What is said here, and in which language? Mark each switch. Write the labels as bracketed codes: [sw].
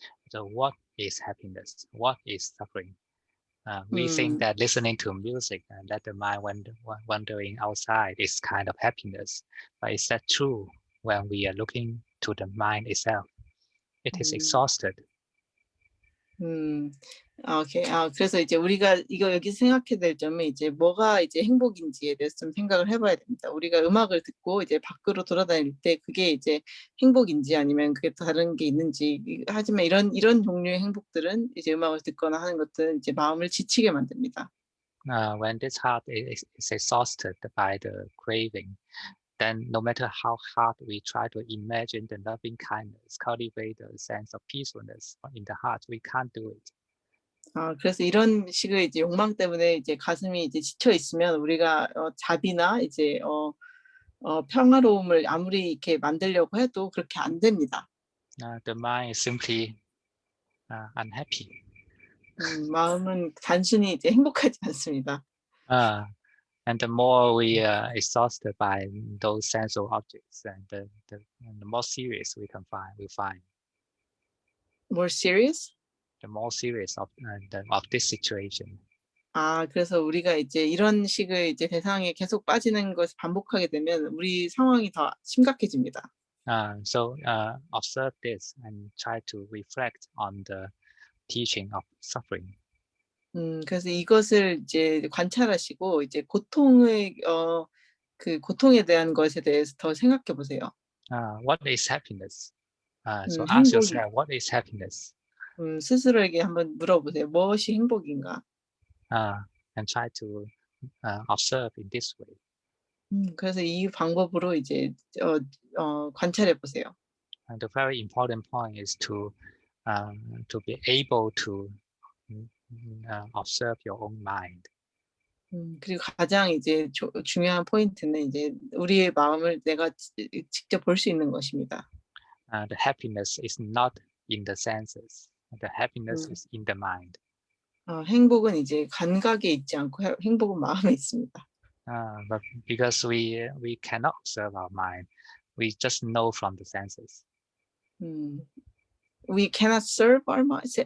[en] So what is happiness? What is suffering? We think that listening to music and let the mind wandering outside is kind of happiness. But is that true when we are looking to the mind itself? It is exhausted. 오케이. [ko] 그래서 이제 우리가 여기서 생각해야 될 점은 이제 뭐가 이제 행복인지에 대해서 좀 생각을 해봐야 됩니다. 우리가 음악을 듣고 이제 밖으로 돌아다닐 때 그게 이제 행복인지 아니면 그게 다른 게 있는지, 하지만 이런 종류의 행복들은 이제 음악을 듣거나 하는 것들은 이제 마음을 지치게 만듭니다. [en] when this heart is exhausted by the craving, then no matter how hard we try to imagine the loving kindness, cultivate a sense of peacefulness in the heart, we can't do it. [ko] 그래서 이런 식의 이제 욕망 때문에 이제 가슴이 이제 지쳐 있으면 우리가 자비나 이제 평화로움을 아무리 이렇게 만들려고 해도 그렇게 안 됩니다. [en] The mind is simply unhappy. [ko] 마음은 단순히 이제 행복하지 않습니다. [en] And the more we are exhausted by those sensual objects, and the more serious we find. More serious? The more serious of this situation. [ko] 그래서 우리가 이제 이런 식의 이제 대상에 계속 빠지는 것을 반복하게 되면 우리 상황이 더 심각해집니다. [en] So observe this and try to reflect on the teaching of suffering. [ko] 그래서 이것을 이제 관찰하시고 이제 고통의 그 고통에 대한 것에 대해서 더 생각해 보세요. [en] What is happiness? So ask yourself, what is happiness? [ko] 스스로에게 한번 물어보세요. 무엇이 행복인가? [en] And try to observe in this way. [ko] 그래서 이 방법으로 이제 관찰해 보세요. [en] And the very important point is to be able to observe your own mind. [ko] 그리고 가장 이제 중요한 포인트는 이제 우리의 마음을 내가 직접 볼 수 있는 것입니다. [en] The happiness is not in the senses. The happiness is in the mind. [ko] 행복은 이제 감각에 있지 않고 행복은 마음에 있습니다. [en] But because we cannot observe our mind, we just know from the senses. We cannot serve our mind.